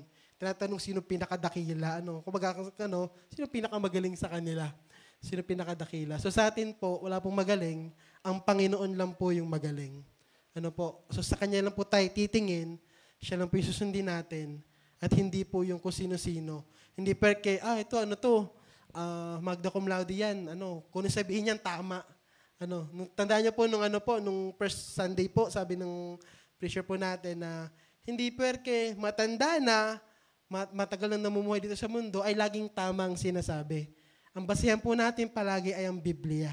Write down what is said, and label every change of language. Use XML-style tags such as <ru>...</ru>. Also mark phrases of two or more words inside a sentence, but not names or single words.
<tl>Tinatanong sino pinakadakila, sino pinakamagaling sa kanila? Sino pinakadakila? So sa atin po, wala pong magaling, ang Panginoon lang po yung magaling. So sa Kanya lang po tayo titingin, siya lang po yung susundin natin, at hindi po yung kung sino-sino. Hindi perke,</tl> <la>magna cum laude</la> <tl>yan, kung sabihin yan, tama. Tandaan niyo po, nung first Sunday po, sabi ng preacher po natin na, hindi perke matanda na, matagal na namumuhay dito sa mundo, ay laging tamang sinasabi. Ang basihan po natin palagi ay ang Biblia.</tl>